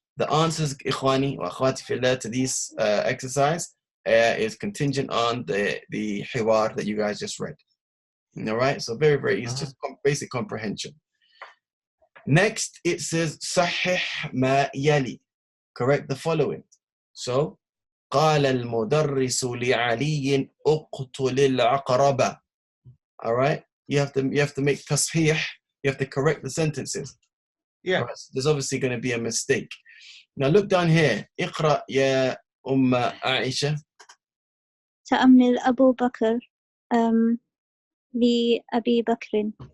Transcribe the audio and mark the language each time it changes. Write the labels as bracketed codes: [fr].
[en] The answers, [ar] إخواني وأخواتي في الله, [en] to this exercise is contingent on the hiwar that you guys just read. All right, so very, very easy, just basic comprehension. Next, it says [ar] صحح ما يلي. [en] Correct the following. So, [ar] قال المدرس لعلي اقتل العقرب. [en] All right, you have to make تصحيح. You have to correct the sentences. Yeah. Right, so there's obviously going to be a mistake. Now look down here. [ar] اقرأ يا عائشة. تأمل أبو بكر لأبي بكر.